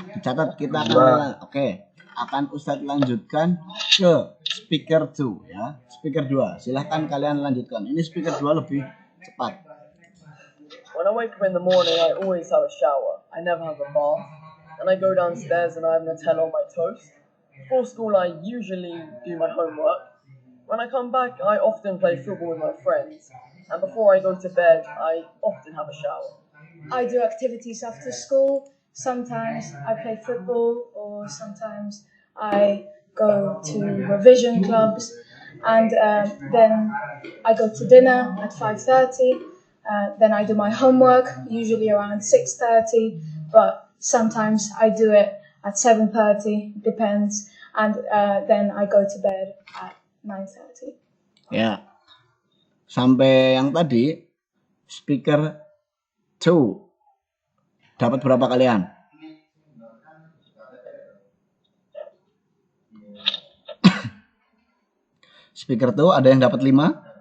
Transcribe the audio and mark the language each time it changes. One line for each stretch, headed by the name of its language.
Indonesian: Catat kita akan akan Ustadz lanjutkan ke speaker 2 ya. Speaker 2. Silahkan kalian lanjutkan. Ini speaker 2 lebih cepat.
English: When I wake up in the morning, I always have a shower. I never have a bath. And I go downstairs and I have Nutella on my toast. Before school, I usually do my homework. When I come back, I often play football with my friends. And before I go to bed, I often have a shower. I do activities after school. Sometimes I play football, or sometimes I go to revision clubs, and then I go to dinner at 5:30. Then I do my homework, usually around 6:30, but sometimes I do it at 7:30, depends, and then I go to bed at 9:30.
Indonesian: Ya. Sampai yang tadi speaker 2 dapat berapa kalian? Speaker 2 ada yang dapat 5?